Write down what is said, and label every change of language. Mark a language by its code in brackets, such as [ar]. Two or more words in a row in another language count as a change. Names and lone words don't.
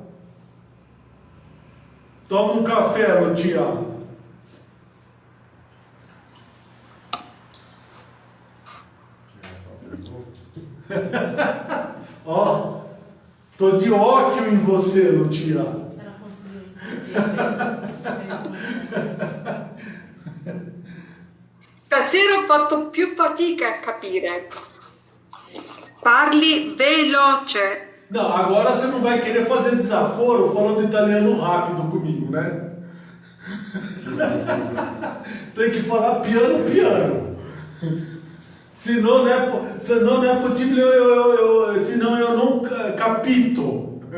[pt] Toma um café, Lutia. Ó, tô de ódio em você, Lutia. Ela conseguiu. [it] Stasera ho fatto più fatica a capire. Parli veloce. [pt] Não, agora você não vai querer fazer desaforo falando italiano rápido comigo, né? Tem que falar piano. Senão não é possível, senão eu não capito.